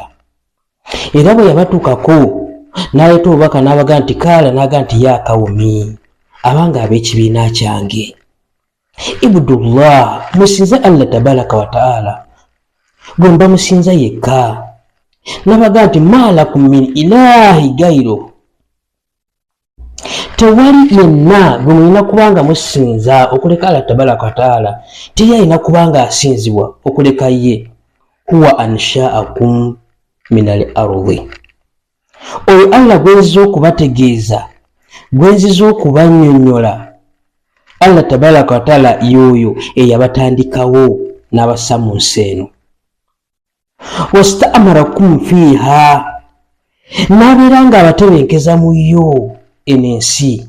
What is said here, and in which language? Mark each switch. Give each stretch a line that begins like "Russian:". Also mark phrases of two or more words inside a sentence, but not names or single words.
Ganda: Era bwe yabatuukako n'aleeta obubaka n'abaga nti kaala, n'aga nti
Arabic: يا قوم,
Ganda: abanga ab'ekibiina kyange,
Arabic: اعبدوا الله,
Ganda: musinze
Arabic: الله تبارك وتعالى,
Ganda: gwe bamusinza yekka. N'abaga nti
Arabic: ما لكم من إله غيره,
Ganda: tewali yenna gwe mulina kubanga musinza okuleka
Arabic: الله تبارك وتعالى,
Ganda: teri alina kubanga asinzibwa okuleka ye.
Arabic: هو أنشأكم من الأرض,
Ganda: oyo Allah gwenziza okubategeeza, gwenziza okubannyonnyola,
Arabic: الله تبارك وتعالى
Ganda: yoyo eyabatandikawo n'abassa mu nsi eno.
Arabic: واستعمركم فيها,
Ganda: n'abeera nga abatebenkeza mu yo ensi.